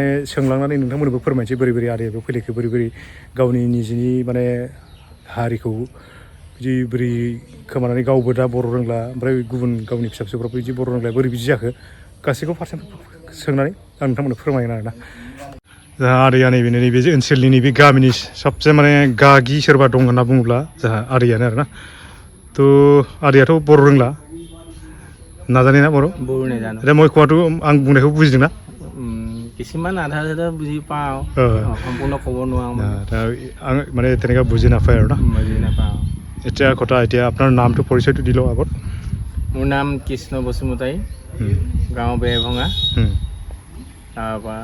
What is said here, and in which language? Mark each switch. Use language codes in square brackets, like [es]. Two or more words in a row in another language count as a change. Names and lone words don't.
[brx] सोंलांनानै नोंथांमोननोबो फोरमायनोसै बोरै बोरै आदैया बेयाव फैलेखो बोरै बोरै गावनि निजिनि माने हारिखौ बिदि बोरै खोमानानै गावबो दा बर' रोंला ओमफ्राय गुबुन गावनि फिसा फिसौफ्राबो बिदि बर' रोंला बोरै बिदि जाखो गासैखौबो फारसेनिफ्राय सोंनानै आं नोंथांमोननो फोरमायगोन आरोना जोंहा आदैया नैबे ओनसोलनि नैबे गामिनि सबसे माने गागि सोरबा दं होनना बुङोब्ला जोंहा आदैयानो आरोना थ' आदैयाथ' बर' रोंला नाजानाय ना बर' [as] নাজানো এতিয়া মই কোৱাটো [brx] आं बुंनायखौ बुजिदों ना [as] কিছুমান আধা আধা বুজি পাওঁ সম্পূৰ্ণ ক'ব নোৱাৰো আং মানে তেনেকৈ বুজি নাপায় আৰু না বুজি নাপাওঁ এতিয়া কথা এতিয়া আপোনাৰ নামটো পৰিচয়টো দি লওঁ আগত মোৰ নাম কৃষ্ণ বসুমতাৰী গাঁও বেৰভঙা তাৰপৰা